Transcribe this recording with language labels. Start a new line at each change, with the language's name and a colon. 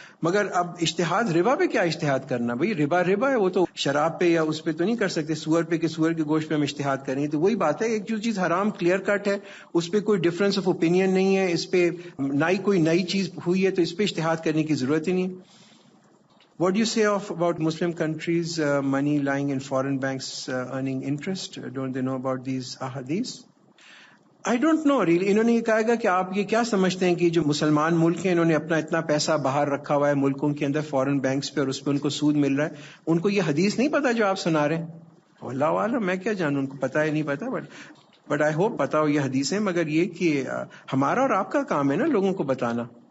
Urdu: مگر اب اجتہاد ربا پہ کیا اجتہاد کرنا؟ بھئی ربا ہے، وہ تو شراب پہ یا اس پہ تو نہیں کر سکتے. سور پہ کہ سور کے گوشت پہ ہم اجتہاد کریں تو وہی بات ہے. ایک جو چیز حرام کلیئر کٹ ہے اس پہ کوئی ڈفرنس آف اوپینین نہیں ہے، اس پہ نہ ہی کوئی نئی چیز ہوئی ہے تو اس پہ اجتہاد کرنے کی ضرورت ہی نہیں.
English: What do you say about Muslim countries money lying in foreign banks earning interest? Don't they know about these ahadith? I don't know really.
Urdu: انہوں نے یہ کہا گا کہ آپ یہ کیا سمجھتے ہیں کہ جو مسلمان ملک ہیں انہوں نے اپنا اتنا پیسہ باہر رکھا ہوا ہے ملکوں کے اندر فورن بینکس پہ اور اس پہ ان کو سود مل رہا ہے، ان کو یہ حدیث نہیں پتا جو آپ سنا رہے ہیں؟ اللہ عالم، میں کیا جانوں، ان کو پتا ہے نہیں پتا.
English: but I hope
Urdu: پتا ہو یہ حدیثیں. مگر یہ کہ ہمارا اور آپ کا کام ہے نا لوگوں کو بتانا.